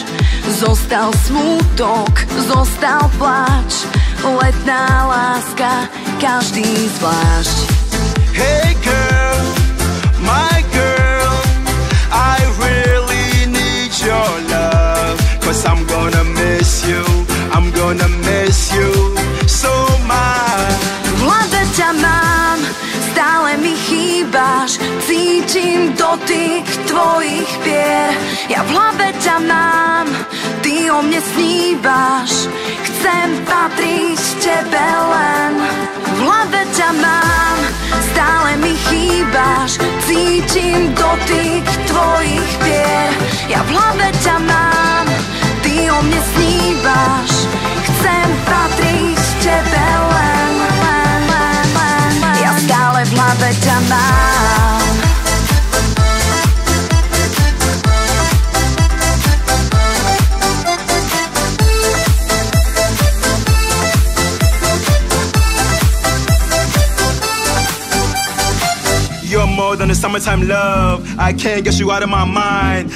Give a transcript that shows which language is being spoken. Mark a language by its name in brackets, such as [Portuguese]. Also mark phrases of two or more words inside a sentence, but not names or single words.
[Slovak] Zostal smútok, zostal pláč, letná láska, každý zvlášť. [English] Hey girl, my girl, I really need your love, 'cause I'm gonna miss you so much. [Slovak] V hlave ťa mám, stále mi chýbaš, cítim dotyk tvojich pier. Ja v hlave ťa mám, ty o mne snívaš, chcem patriť tebe len. V hlave ťa mám, stále mi chýbaš, cítim dotyk tvojich pier. Ja v hlave ťa mám, ty o mne snívaš, chcem patriť tebe len. Ja stále v hlave ťa mám. [English] You're more than a summertime love, I can't get you out of my mind.